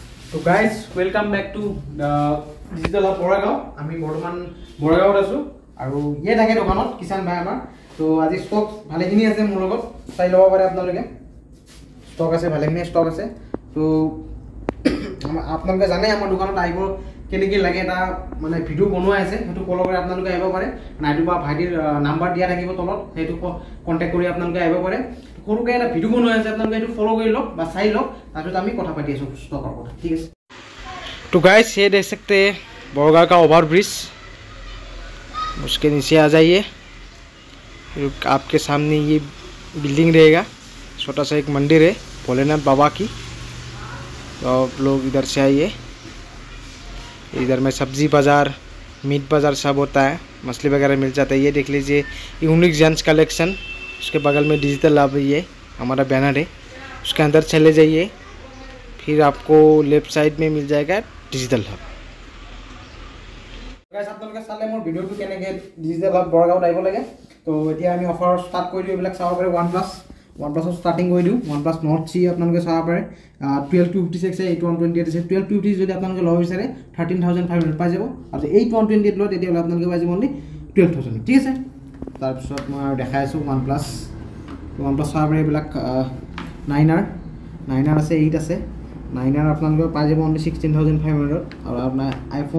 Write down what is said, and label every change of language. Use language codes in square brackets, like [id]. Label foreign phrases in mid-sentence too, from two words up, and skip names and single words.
[en] So guys, welcome back to Digital Hub Boragaon. [as] আমি বৰ্তমান বৰগাঁৱত আছো আৰু ইয়ে থাকে দোকানত কিষাণ ভাই আমাৰ তো আজি ষ্টক ভালেখিনি আছে মোৰ লগত চাই ল'ব পাৰে আপোনালোকে ষ্টক আছে ভালেখিনি ষ্টক আছে তো আপোনালোকে জানে আমাৰ দোকানত আহিব কেনেকৈ লাগে এটা মানে ভিডিঅ' বনোৱা আছে সেইটো ফলো কৰি আপোনালোকে আহিব পাৰে নাইটো বা ভাইটিৰ নাম্বাৰ দিয়া থাকিব তলত সেইটো কণ্টেক্ট কৰি আপোনালোকে আহিব পাৰে সৰুকৈ এটা ভিডিঅ' বনোৱা আছে আপোনালোকে সেইটো ফলো কৰি লওক বা চাই লওক তাৰপিছত আমি কথা পাতি আছোঁ ষ্টকৰ কথা ঠিক আছে [hi] तो गाइस ये देख सकते हैं बड़गांव का ओवर ब्रिज उसके नीचे आ जाइए आपके सामने ये बिल्डिंग रहेगा छोटा सा एक मंदिर है भोलेनाथ बाबा की तो आप लोग इधर से आइए इधर में सब्जी बाज़ार मीट बाज़ार सब होता है मछली वगैरह मिल जाता है ये देख लीजिए [en] unique gents collection [hi] उसके बगल में डिजिटल हब ये हमारा बैनर है उसके अंदर चले जाइए फिर आपको [en] left side [hi] में मिल जाएगा डिजिटल हब [as] गाइस আপোনালোকে চালে মোৰ ভিডিওটো কেনেকৈ ডিজিটেল হব বৰগাঁৱত আহিব লাগে তো এতিয়া আমি [en] offer start [as] কৰি দিওঁ এইবিলাক চাব পাৰে OnePlus ষ্টাৰ্টিং কৰি দিওঁ OnePlus Nord 3 আপোনালোকে চাব পাৰে 12256 আছে 8128 আছে 12250 যদি আপোনালোকে ল'ব বিচাৰে 13500 পাই যাব আৰু 8128 লয় তেতিয়া আপোনালোকে পাই যাব অনলি 12000 ঠিক আছে তাৰপিছত মই দেখাই আছোঁ OnePlus চাব পাৰে এইবিলাক 9R আছে 8 আছে 9R আপোনালোকে পাই যাব অনলি 16500 আৰু আপোনাৰ আইফোন